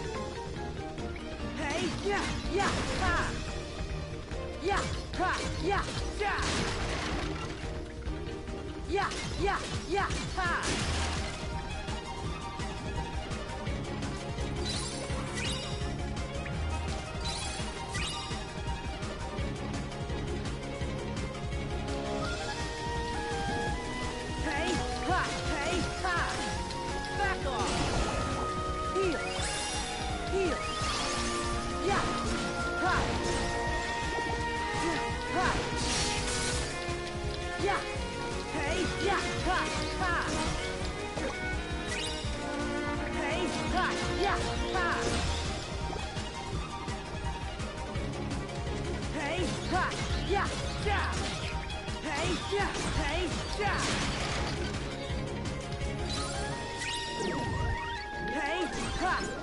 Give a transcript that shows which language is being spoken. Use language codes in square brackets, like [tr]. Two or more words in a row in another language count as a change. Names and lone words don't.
[en] Hey, yeah, yeah, ha! Yeah, ha, yeah, yeah! Yeah, yeah, yeah, ha! Hey, ha, hey, ha! Back off! Heal! Heal! Yeah! Ha! Ha! Yeah! Hey! Yeah! Ha! Ha! Hey! Ha! Yeah! Ha! Hey! Ha! Yeah! Yeah! Hey! Yeah! Hey! Yeah! Hey! Ha!